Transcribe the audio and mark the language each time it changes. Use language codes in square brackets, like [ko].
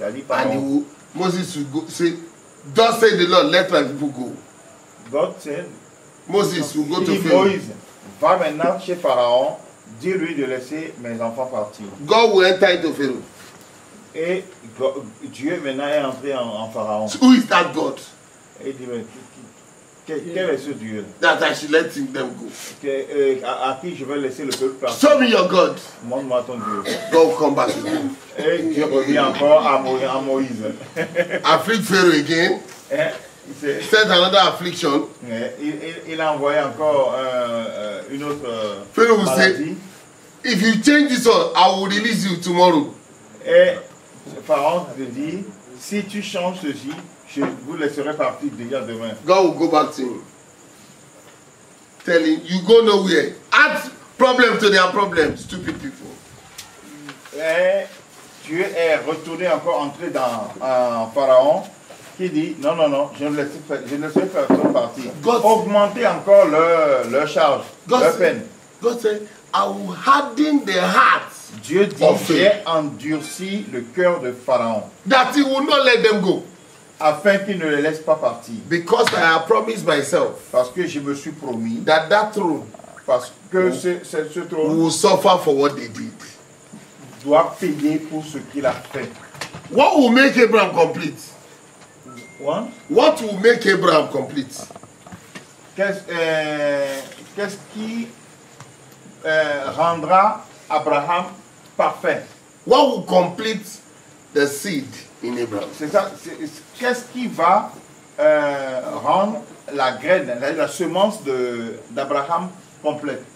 [en] And Moses will go say, thus say the Lord, let my people go. God said, Moses will go to Pharaoh. [fr] Moïse, va maintenant chez Pharaon, dis-lui de laisser mes enfants partir. [en] God will enter into Pharaoh. [fr] Et Dieu maintenant est entré en Pharaon. [en] So who is that God? [fr] Et il dit, quel est ce Dieu? [en] That I should let them go. [fr] À qui je vais laisser le peuple partir? [en] Show me your God. [fr] Montre-moi ton Dieu. [en] God will come back to you. [fr] Et Dieu revient encore à Moïse. [en] Afflict Pharaoh again. Send another affliction. [fr] Il a envoyé encore une autre [en] Pharaoh will [fr] maladie. [en] say, if you change this one, I will release you tomorrow. [fr] Et Pharaon te dit, si tu changes ceci, je vous laisserai partir déjà demain. [en] God will go back to him. Tell him, you go nowhere. Add problem to their problems, stupid people. [fr] Et Dieu est retourné encore entrer dans Pharaon qui dit, non, je ne laisserai personne partir. Augmenter encore leur charge, leur peine. [en] God said, I will harden the hearts. [fr] Dieu dit, j'ai endurci le cœur de Pharaon. [en] That he will not let them go. [fr] Afin qu'il ne les laisse pas partir. [en] Because I have promised myself. [fr] Parce que je me suis promis. [en] That throne. [fr] Parce que ce trône [en] will suffer for what they did. [fr] Doit payer pour ce qu'il a fait. [en] What will make Abraham complete? What will make Abraham complete? [fr] Qu'est-ce qui rendra Abraham parfait? [en] What will complete the seed in Abraham? [fr] C'est ça. Qu'est-ce qui va rendre la graine, la semence d'Abraham complète?